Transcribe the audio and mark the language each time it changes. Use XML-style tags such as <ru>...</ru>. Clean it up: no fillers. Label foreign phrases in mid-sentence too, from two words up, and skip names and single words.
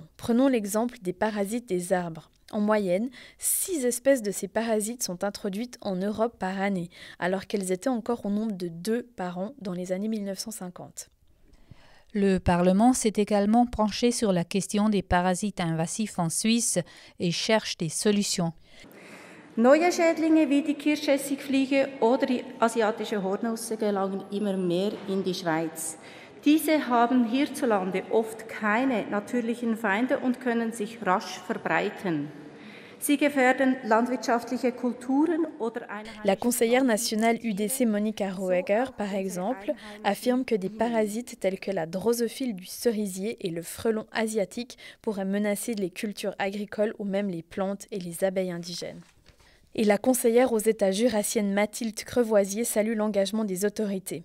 <fr>Prenons l'exemple des parasites des arbres. En moyenne, 6 espèces de ces parasites sont introduites en Europe par année, alors qu'elles étaient encore au nombre de 2 par an dans les années 1950. Le Parlement s'est également penché sur la question des parasites invasifs en Suisse et cherche des solutions.</fr> <de>Neue Schädlinge wie die Kirschessigfliege oder die asiatische Hornausse gelangen immer mehr in die Schweiz. Diese haben hierzulande oft keine natürlichen Feinde und können sich rasch verbreiten. Sie gefährden landwirtschaftliche Kulturen oder eine...</de> <fr>La conseillère nationale UDC Monika Roeger, par exemple, affirme que des parasites tels que la drosophile du cerisier et le frelon asiatique pourraient menacer les cultures agricoles ou même les plantes et les abeilles indigènes. Et la conseillère aux États jurassiennes Mathilde Crevoisier salue l'engagement des autorités.</fr>